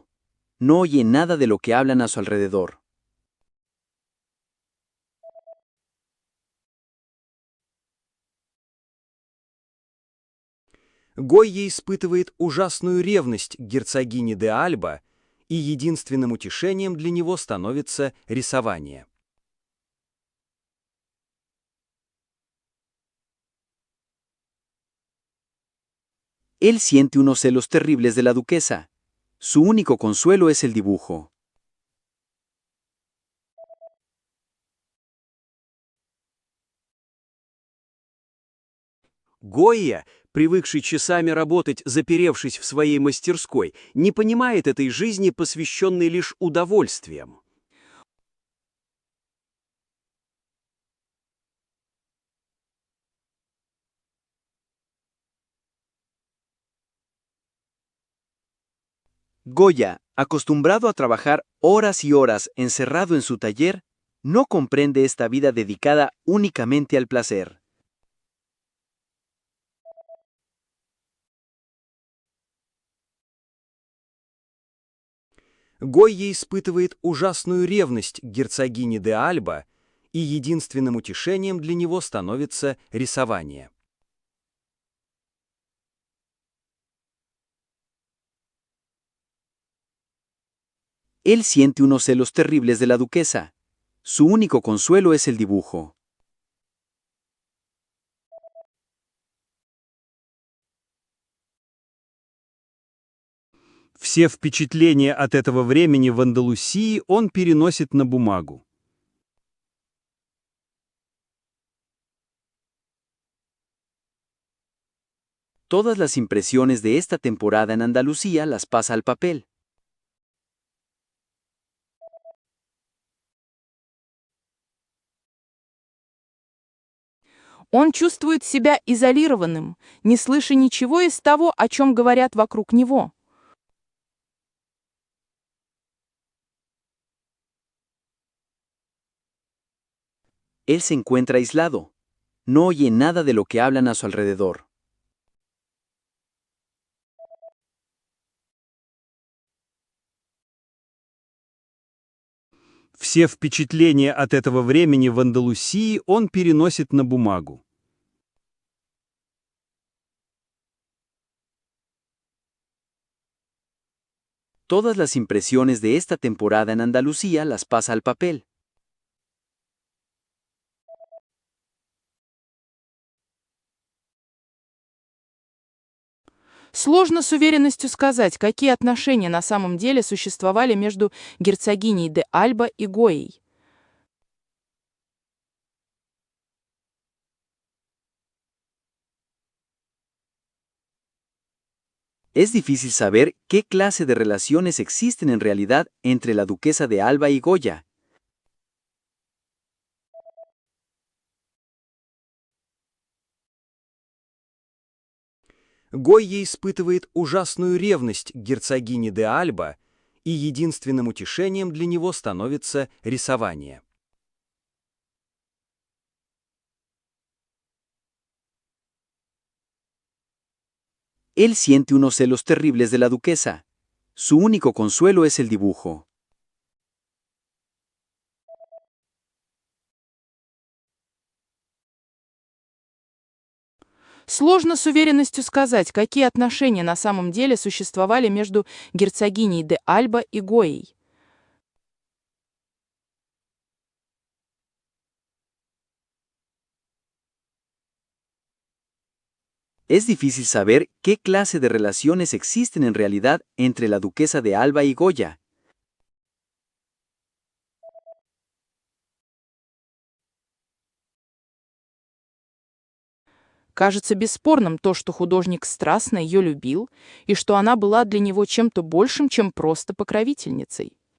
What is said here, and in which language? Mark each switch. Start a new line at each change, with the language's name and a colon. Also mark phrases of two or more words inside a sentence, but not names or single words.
Spanish: No oye nada de lo que hablan a su alrededor.
Russian: Гойя испытывает ужасную ревность к герцогине де Альба, и единственным утешением для него становится рисование.
Spanish: Él siente unos celos terribles de la duquesa. Su único consuelo es el dibujo.
Russian: Гойя, привыкший часами работать, заперевшись в своей мастерской, не понимает этой жизни, посвященной лишь удовольствиям.
Spanish: Goya, acostumbrado a trabajar horas y horas encerrado en su taller, no comprende esta vida dedicada únicamente al placer.
Russian: Гойя испытывает ужасную ревность к герцогине де Альба, и единственным утешением для него становится рисование.
Spanish: Él siente unos celos terribles de la duquesa. Su único consuelo es el dibujo.
Russian: Все впечатления от этого времени в Андалусии он переносит на бумагу.
Spanish: Todas las impresiones de esta temporada en Andalucía las pasa al papel.
Russian: Он чувствует себя изолированным, не слыша ничего из того, о чем говорят вокруг него.
Spanish: Él se encuentra aislado. No oye nada de lo que hablan a su alrededor.
Russian: Все впечатления от этого времени в Андалусии он переносит на бумагу.
Spanish: Todas las impresiones de esta temporada en Andalucía las pasa al papel.
Russian: Сложно с уверенностью сказать, какие отношения на самом деле существовали между герцогиней де Альба и Гоей.
Spanish: Es difícil saber qué clase de relaciones existen en realidad entre la duquesa de Alba y Goya.
Russian: Гойя испытывает ужасную ревность к герцогине де Альба, и единственным утешением для него становится рисование.
Spanish: Él siente unos celos terribles de la duquesa. Su único consuelo es el dibujo.
Russian: Сложно с уверенностью сказать, какие отношения на самом деле существовали между герцогиней де Альба и Гоей.
Spanish: Es difícil saber qué clase de relaciones existen en realidad entre la duquesa de Alba y Goya.
Russian: Кажется бесспорным то, что художник страстно ее любил, и что она была для него чем-то большим, чем просто покровительницей.